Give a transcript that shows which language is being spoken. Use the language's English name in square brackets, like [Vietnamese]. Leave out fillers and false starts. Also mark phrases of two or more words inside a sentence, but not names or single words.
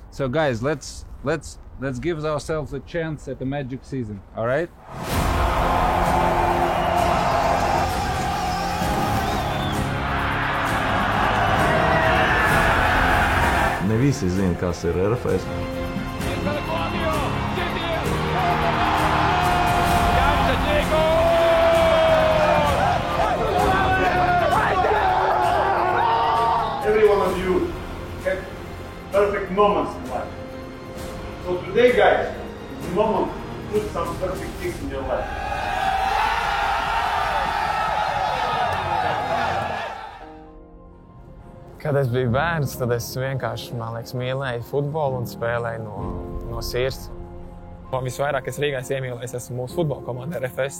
[English] So guys, let's give ourselves a chance at the Magic season, all right? [Latvian] Ne visi zina, kas ir RFS. [English] Every one of you had perfect moments in life. So today, guys, is the moment to put some perfect things in your life. [Latvian] Kad es biju bērns, tad es vienkārši, man liekas, mīlēju futbolu un spēlēju no sirds. Visvairāk es Rīgā iemīlējos esmu mūsu futbola komanda RFS.